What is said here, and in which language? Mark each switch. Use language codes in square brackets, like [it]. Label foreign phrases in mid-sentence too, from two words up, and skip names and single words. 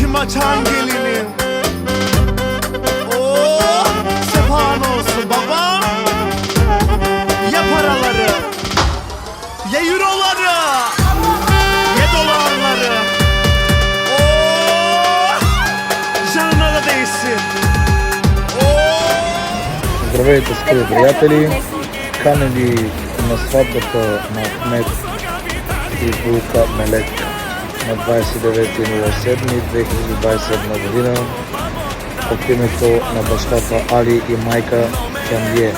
[tr] kaçan gelinim. Oo, sefan olsun baba. Ya paraları, ya euroları, ya dolarları. Oo, canına da değsin. [bg] Здравейте, скъпи приятели! Каним ви на сватбата на Ахмед и Булка Мелек на 29.07.2021 година от името на бащата Али и майка Фенлие.